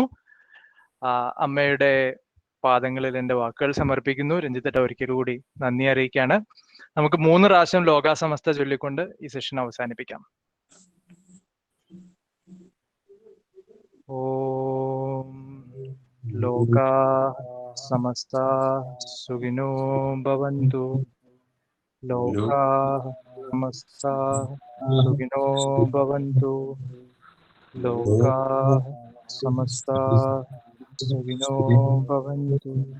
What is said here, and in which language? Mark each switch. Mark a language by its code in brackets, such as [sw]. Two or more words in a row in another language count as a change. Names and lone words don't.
[ml] അമ്മയുടെ പാദങ്ങളിൽ എൻ്റെ വാക്കുകൾ സമർപ്പിക്കുന്നു. രഞ്ജിത്തേട്ട ഒരിക്കൽ കൂടി നന്ദി അറിയിക്കുകയാണ്. നമുക്ക് 3 പ്രാവശ്യം ലോകാസമസ്ത ചൊല്ലിക്കൊണ്ട് ഈ സെഷൻ അവസാനിപ്പിക്കാം. [sa] ॐ लोका समस्त सुखिनो भवन्तु. लोका समस्त सुखिनो भवन्तु. लोका समस्त सुखिनो भवन्तु.